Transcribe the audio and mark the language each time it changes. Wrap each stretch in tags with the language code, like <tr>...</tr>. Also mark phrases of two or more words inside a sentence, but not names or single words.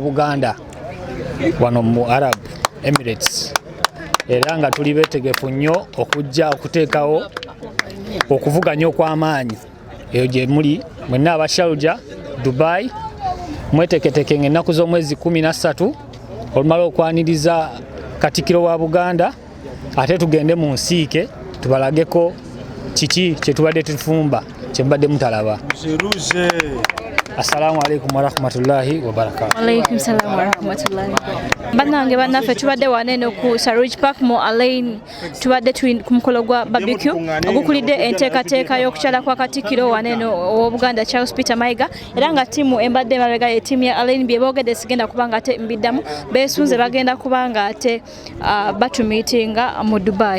<lg>Buganda wano mu Arab Emirates era nga tuli beetegefu nnyo okujja okuteekawo okuvuganya okw'amaanyi eyo gye muli mwenna aba Sharjah, Dubai mweteketeke ng'ennaku z'omwezi 13 olumala okwaniriza Katikkiro wa Buganda ate tugende mu nsiike tubalageko kiki kye tubadde tufumba kye mubadde mutalaba.</lg> <ar>السلام عليكم ورحمة الله وبركاته. وعليكم السلام ورحمة الله.</ar> <lg>Bannange bannaffe tubadde waneno ku Saruj Park mu Al-Ain tubadde ku mukolo gwa barbecue ogukulidde enteekateeka y'okukyala kwa Katikkiro waneno ow'Obuganda Charles Peter Mayiga era nga tiimu embadde emabega y'ettiimu ya Al-Ain bye boogedde sigenda kuba nga ate mbiddamu beesunze bagenda kuba nga ate batumiitinga mu Dubai.</lg>